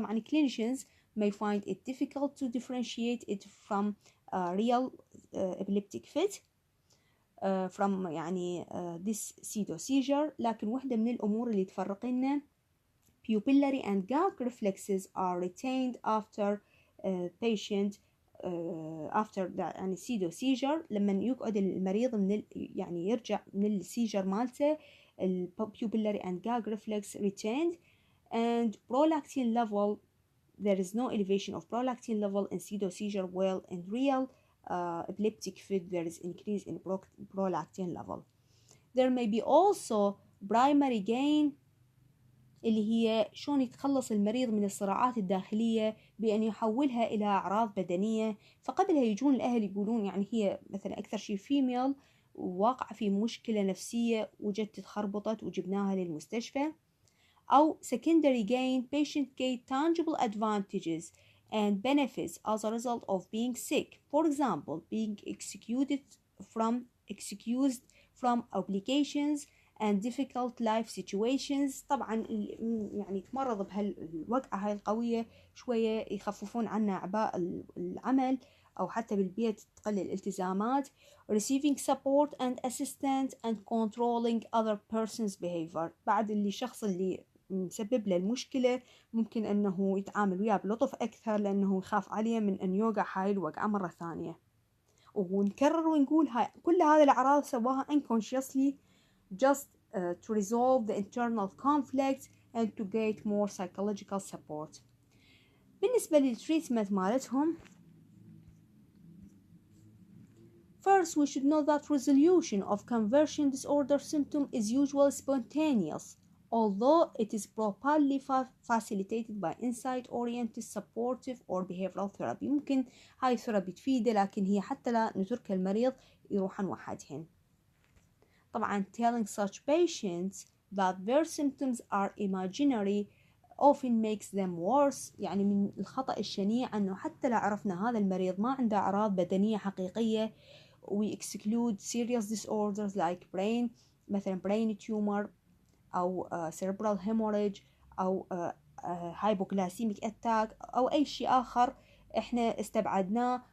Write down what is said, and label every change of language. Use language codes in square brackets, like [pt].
[en] Clinicians may find it difficult to differentiate it from real epileptic fit from يعني this pseudo seizure. [ar] لكن واحدة من الأمور اللي تفرق لنا [en] pupillary and gag reflexes are retained after patient after يعني pseudo seizure. [ar] لما يقعد المريض من يعني يرجع من السيجر مالته، [en] pupillary and gag reflex retained. and prolactin level, there is no elevation of prolactin level in pseudo seizure, while in real epileptic fit there is increase in prolactin level. There may be also primary gain، [ar] اللي هي شلون يتخلص المريض من الصراعات الداخلية بأن يحولها إلى أعراض بدنية. فقبلها يجون الأهل يقولون يعني هي مثلا أكثر شيء فيميل وواقع في مشكلة نفسية وجت تخربطت وجبناها للمستشفى. [en] أو secondary gain, patient gain tangible advantages and benefits as a result of being sick. For example, being excused from obligations and difficult life situations. [ar] طبعا يعني تمرض بهالوقعة هاي القوية شوية يخففون عنا أعباء العمل، أو حتى بالبيت تقلل الالتزامات. [en] receiving support and assistance and controlling other person's behavior. [ar] بعد اللي شخص اللي مسبب له المشكلة ممكن أنه يتعامل وياه بلطف أكثر، لأنه يخاف عليه من أن يوقع هاي الوقعة مرة ثانية. ونكرر ونقول هاي كل هذه الأعراض سواها [en] unconsciously just to resolve the internal conflict and to get more psychological support. [ar] بالنسبة للتريتمنت مالتهم، [en] first we should know that resolution of conversion disorder symptom is usually spontaneous, although it is properly facilitated by insight-oriented supportive or behavioral therapy. [ar] ممكن هاي الثيرابي تفيده، لكن هي حتى لا نترك المريض يروحن وحدهن. [en] طبعا telling such patients that their symptoms are imaginary often makes them worse. [ar] يعني من الخطأ الشنيع أنه حتى لو عرفنا هذا المريض ما عنده أعراض بدنية حقيقية، [en] we exclude serious disorders like brain [ar] مثلا brain tumor أو cerebral hemorrhage أو hypoglycemic attack أو أي شيء آخر إحنا استبعدناه.